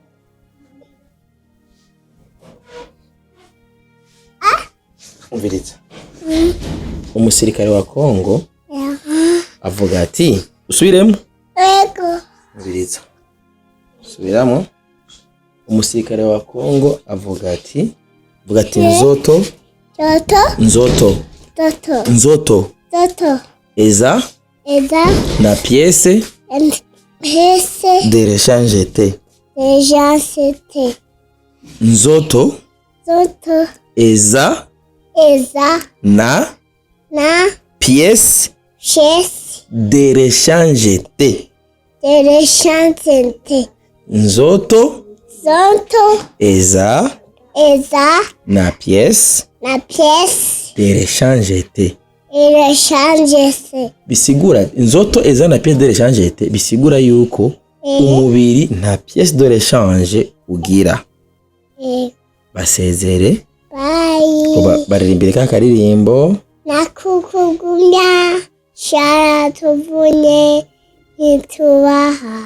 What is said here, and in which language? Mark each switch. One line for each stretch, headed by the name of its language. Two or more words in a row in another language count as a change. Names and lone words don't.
Kinyarwanda: Umviriza umusirikare wa Kongo avuga ati usubiremo. Yego. Umviriza subiramo. Umusirikare wa Kongo avuga ati
Lingala: nzoto eza na pièce de rechange te. Nzoto eza na
French: pièce de rechange
Lingala: te. Nzoto eza na
French: pièce de rechange
Lingala: te. Bisigura nzoto eza na
French: pièce de rechange
Lingala: te,
Kinyarwanda: bisigura yuko umubiri nta
French: pièce de rechange
Kinyarwanda: ugira. Basezere baririmbire ka karirimbo nakukugumya shara tuvune itubaha.